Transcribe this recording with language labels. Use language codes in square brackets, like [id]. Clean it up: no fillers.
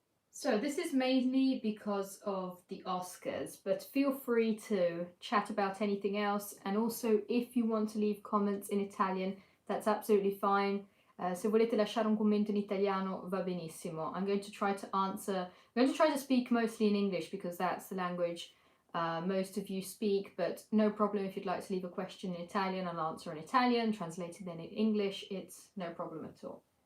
[en] So this is mainly because of the Oscars, but feel free to chat about anything else. And also, if you want to leave comments in Italian, that's absolutely fine. [it] Se volete lasciare un commento in italiano va benissimo. [en] I'm going to try to answer, I'm going to try to speak mostly in English because that's the language most of you speak, but no problem if you'd like to leave a question in Italian, I'll answer in Italian, translated then in English, it's no problem at all.